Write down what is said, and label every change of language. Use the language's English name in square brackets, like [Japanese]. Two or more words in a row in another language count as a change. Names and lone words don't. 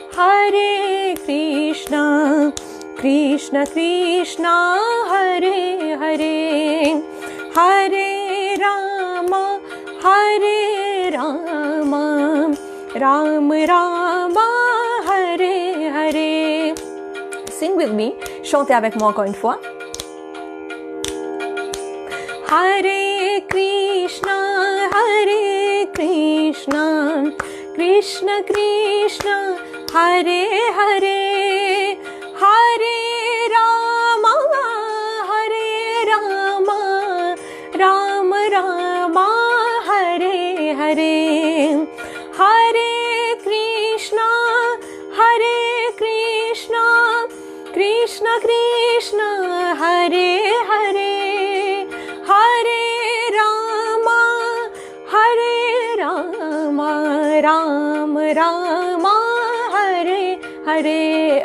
[Sanskrit] Krishna Krishna, Hare Hare, Hare Rama, Rama Rama, Hare Hare. [English] Sing with me, [French] chantez avec moi encore une fois. [Sanskrit] Hare Krishna, Krishna Krishna, Hare Hare, Hare Rama, Rama Rama, Hare Hare, Hare Krishna, Krishna Krishna, Hare Hare, Hare Rama, Rama Rama, Hare Hare.